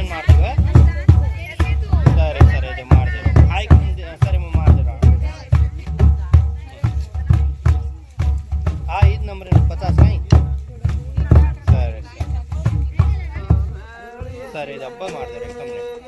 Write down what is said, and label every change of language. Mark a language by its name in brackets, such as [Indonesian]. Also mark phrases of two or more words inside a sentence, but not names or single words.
[Kannada] ಏನು ಮಾಡ್ತೀವಿ ಸರಿ ಸರಿ ಇದು ಮಾಡ್ತೀವಿ ಆಯ್ತು ಸರಿ ಮಾಡ್ತೀರ [Gujarati] હા એ જ નંબર 50 નહીં [Kannada] ಸರಿ ಸರಿ ಇದು ಹಬ್ಬ ಮಾಡ್ತಾರೆ ಕಮ್ಮಿ